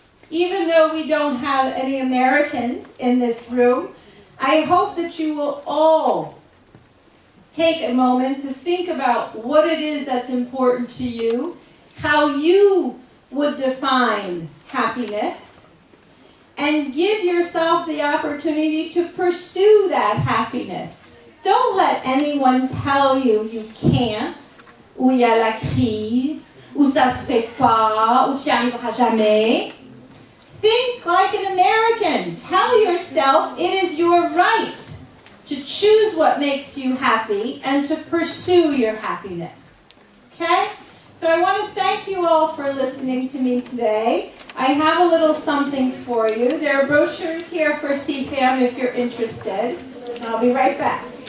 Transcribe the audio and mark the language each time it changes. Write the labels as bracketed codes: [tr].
[en] Even though we don't have any Americans in this room, I hope that you will all take a moment to think about what it is that's important to you, how you would define happiness, and give yourself the opportunity to pursue that happiness. Don't let anyone tell you you can't, [fr] ou il y a la crise, ou ça se fait pas, ou tu n'y arriveras jamais. [en] Think like an American. Tell yourself it is your right to choose what makes you happy and to pursue your happiness. Okay? So I want to thank you all for listening to me today. I have a little something for you. There are brochures here for CEFAM if you're interested. And I'll be right back.